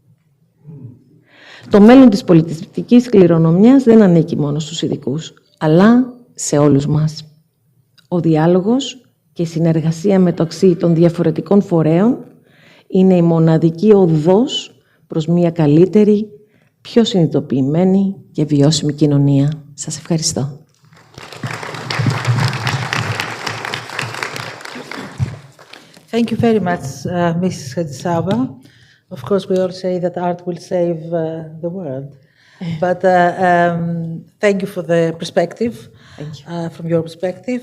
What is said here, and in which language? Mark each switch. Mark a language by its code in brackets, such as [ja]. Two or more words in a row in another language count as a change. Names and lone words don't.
[el] Το μέλλον της πολιτιστικής κληρονομιάς δεν ανήκει μόνο στους ειδικούς, αλλά σε όλους μας. Ο διάλογος και η συνεργασία μεταξύ των διαφορετικών φορέων είναι η μοναδική οδός προς μια καλύτερη, πιο συνειδητοποιημένη και βιώσιμη κοινωνία. Σας ευχαριστώ. [en] Thank you very much, Mrs. Hadisava. Of course, we all say that art will save the world. But thank you for the perspective, from your perspective.